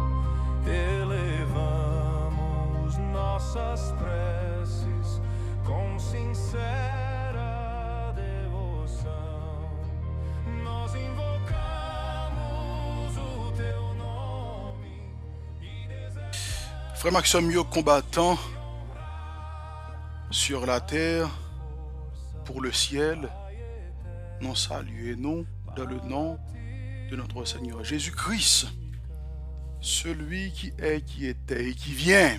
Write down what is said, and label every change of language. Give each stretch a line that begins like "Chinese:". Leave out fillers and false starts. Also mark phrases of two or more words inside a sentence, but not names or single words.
Portuguese: Elevamos nossas preces com sincera devoção. Nós invocamos o teu nome e desejamos.
French: Frère Maxime, combattant sur la terre, pour le ciel, nous saluons dans le nom de notre Seigneur Jésus-Christ, celui qui est, qui était et qui vient.